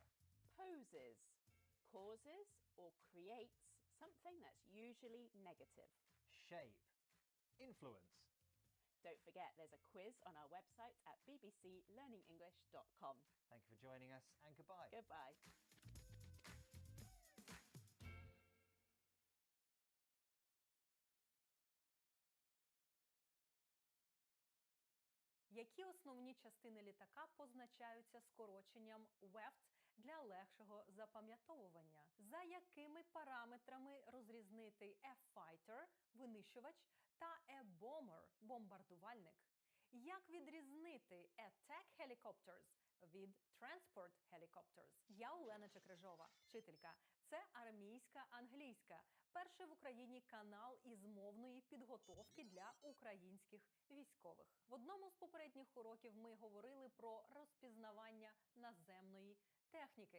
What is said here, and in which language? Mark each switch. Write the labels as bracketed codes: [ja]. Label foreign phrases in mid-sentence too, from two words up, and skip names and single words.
[en] Poses, causes or creates something that's usually negative. Shape, influence. Don't forget, there's a quiz on our website at bbclearningenglish.com. Thank you for joining us. Yes, and goodbye. Goodbye. [uk] Які основні частини літака позначаються скороченням WEFT для легшого запам'ятовування? За якими параметрами розрізнити [en] a fighter – [uk] винищувач та [en] a bomber – [uk] бомбардувальник? Як відрізнити [en] attack helicopters [uk] від [en] transport helicopters? [uk] Я Олена Чекрижова, вчителька. Це армійська англійська. Перший в Україні канал із мовної підготовки для українських військових. В одному з попередніх уроків ми говорили про розпізнавання наземної техніки.